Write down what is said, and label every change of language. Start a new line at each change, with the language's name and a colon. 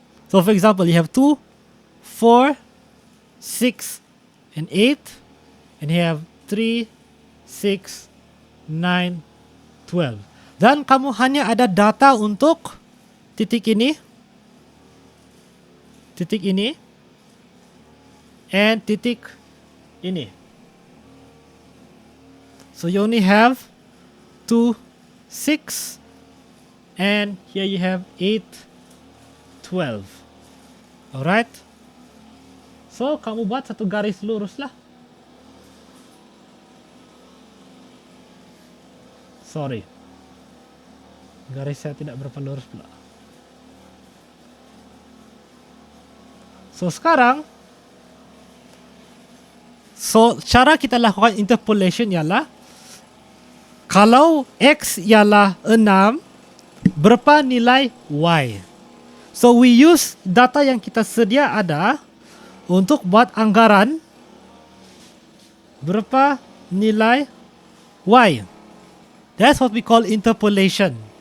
English: So for example, you have 2, 4, 6, and 8, and you have 3, 6, 9, 12.
Malay: Dan kamu hanya ada data untuk titik ini, and titik ini.
English: So you only have 2, 6, and here you have 8, 12. Alright.
Malay: So kamu buat satu garis lurus lah. Sorry, garis saya tidak berapa lurus pula. So sekarang, cara kita lakukan interpolation ialah kalau X ialah 6, berapa nilai Y?
English: So we use
Malay: data yang kita sedia ada untuk buat anggaran berapa nilai Y.
English: That's what we call interpolation.